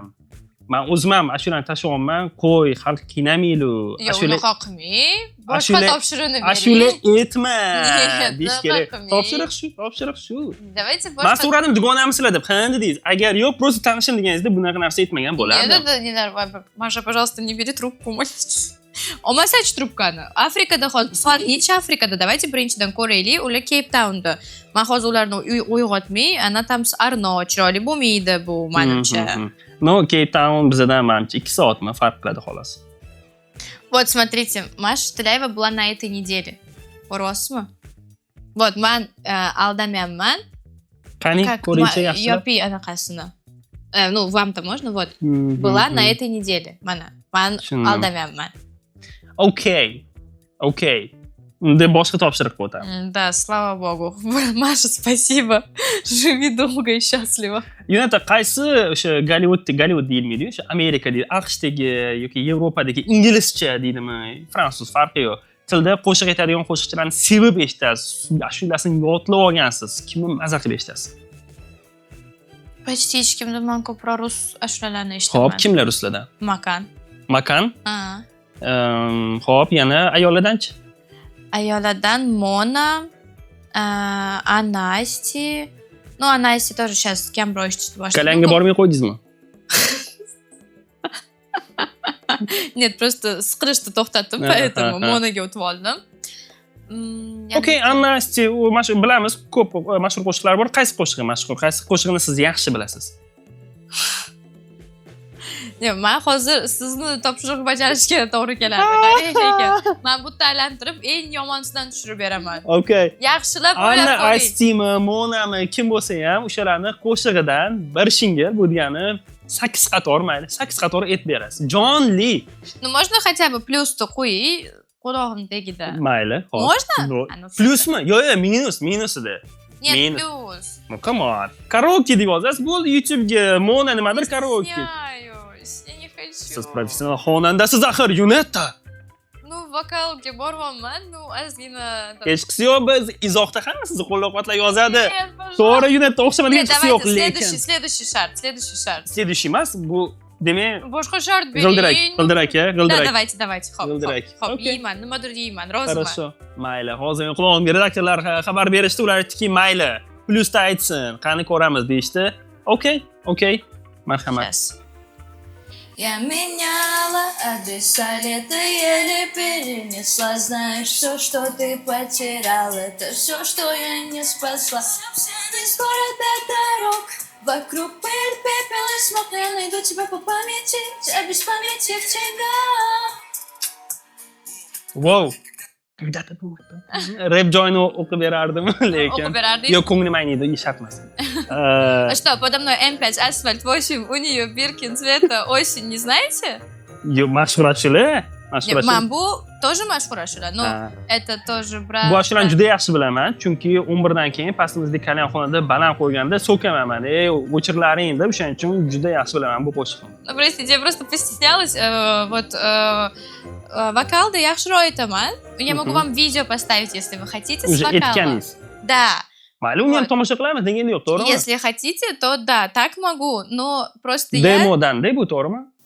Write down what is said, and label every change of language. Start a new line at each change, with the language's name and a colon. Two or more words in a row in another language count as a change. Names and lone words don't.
Uzbek: Men o'zim ham ashulani tashlayapman. Qo'y, xalq qiynamaylu. Yo'q, unaqa qilmang. Boshqa ashula- topshiriqni bering. Ashula aytma. Niyat, Deyish nima kerak. qilmang? Topshiriq shu.
Russian: Давайте
Uzbek: Men boshqa. so'radim dugonamsizlar deb. Ha dedingiz. Agar yo'q, просто tanishim deganingizda bunaqa narsa aytmagan bo'lardi. Nelar,
Russian: Маша, пожалуйста, не бери трубку.
Uzbek: Olmasachi trubkani. Afrikada hozir soat necha Afrikada? Давайте birinchidan ko'raylik. Ular Cape Townda. Men hozir ularni uyg'otmay, ana tam Arno chiroyli bo'lmaydi bu menimcha. No, Cape Town bizdan menimcha 2 soatmi farq qiladi xolos.
Russian: Вот, смотрите, Маша Tilayeva была на этой неделе.
Uzbek: Ko'ryapsizmi? Вот, men aldamayapman. Qani ko'ringchi yaxshilab. Yopi anaqasini.
Russian: Ну, вам-то можно, вот. Была на этой неделе.
Uzbek: Mana. Men Tushunaman. aldamayapman. Okey. Unda boshqa topshiriqqa o'tamiz.
Russian: Да, слава богу. Маша, спасибо. Живи долго и счастливо.
Uzbek: Yunata qaysi o'sha Gollivud deyilmaydi, o'sha Amerika deydi, AQShdagi yoki Yevropadagi inglizcha deydimi, fransuz farqi yo'q. Tilda qo'shiq aytadigan qo'shiqchilarni sevib eshitasiz, ashulasini yodlab olgansiz, kimni maza qilib eshitasiz. Почти hech kimni men ko'proq rus ashulalarni Xo'p, eshitaman. kimlar ruslardan? Makan. Makan. Ha. Xo'p, yana ayollardanchi? Ayollardan Mona, Anasti. Ну, Anasti
Russian: тоже сейчас
Uzbek: kamroq eshitishni boshladi. Kalanga bormay qo'ydingizmi?
Russian: Нет, просто
Uzbek: siqirishni to'xtatdim, поэтому Monaga o'tib oldim. Okey, Anasti, u bilamiz, ko'p mashhur qo'shiqlar bor. Qaysi qo'shig'i mashhur? Qaysi qo'shig'ini siz yaxshi bilasiz? Men hozir sizni topshiriq bajarishga to'g'ri keladi. Qarang lekin, men bu aylantirib eng yomonsidan tushirib beraman. Okey. Yaxshilab o'ylab Anna ko'ring. Astimi, Monami, kim bo'lsa ham o'shalarni qo'shig'idan bir shingil, bu degani 8 qator mayli, 8 qator aytib berasiz. Jonli.
Russian: Ну, можно хотя бы плюс-то
Uzbek: qo'ying qulog'im tagida. Mayli, xo'p.
Russian: Можно?
Uzbek: Plusmi? Yo'q, minus edi.
Russian: Нет,
Uzbek: Minus.
Russian: плюс.
English: No, come on.
Uzbek: Karaoke deb yozasiz, bo'ldi YouTube'ga Mona nimadir karaoke.
Russian: Stесняюсь, я не хочу.
Uzbek: Siz professional xonandasiz axir, Yunetta. Ну, vokalga boryapman, ну, ozgina. Hech qisi yo'q, biz izohda hamma sizni qo'llab-quvvatlab yozadi.
Russian: Нет, пожалуйста.
Uzbek: To'g'ri, Yunetta o'xshamagan
Russian: Нет,
Uzbek: hech qisi yo'q,
Russian: давайте,
Uzbek: lekin.
Russian: следующий шарт.
Uzbek: Следующий emas, bu demak Boshqa shart bering. g'ildirak.
Russian: Да, давайте, hop.
Uzbek: G'ildirak. Hop, Okey. yeyman, nimadir yeyman, roziman.
Russian: Хорошо. Mayli.
Uzbek: Hozir qulog'imga redaktorlar xabar berishdi, ular aytdiki, mayli. Plusda aytsin, qani ko'ramiz deyishdi. Okey. Marhamat.
Russian: Сейчас. Я меняла адреса, лето еле перенесла. Знаешь, все, что ты потерял, это все, что я не спасла. Из города дорог, вокруг пыль, пепел и смог. Я найду тебя по памяти, я без памяти в тебя.
English: Wow.
Uzbek: Rap joyini o'qib berardim, lekin. O'qib berardik. Yo'q, ko'nglim ayniydi, shart emas.
Russian: А что, подо мной М5, асфальт 8, у нее биркин цвета осень, не знаете?
Uzbek: Yo'q, mashhur ashula.
Russian: Нет, мам,
Uzbek: bu Тоже mashhur ashular. No, Ha.
Russian: это тоже брат.
Uzbek: Bu ashulani juda yaxshi bilaman, chunki 11 dan keyin pastimizdagi kalyanxonada baland qo'yganda so'kaman. O'chirlaring deb, o'shaning uchun juda yaxshi bilaman bu qo'shiqni.
Russian: Ну, простите, я просто постеснялась.
Uzbek: Вот вокалда yaxshiroq aytaman.
Russian: Я могу вам видео поставить, если вы хотите, с Уже вокалом.
Uzbek: aytganingiz.
Russian: Да.
Uzbek: Mayli, uni ham
Russian: Вот.
Uzbek: tomosha qilamiz, deganda yo'q, to'g'rimi?
Russian: Если хотите, то да, так могу. Но просто я...
Uzbek: Demodan-da bu, to'g'rimi?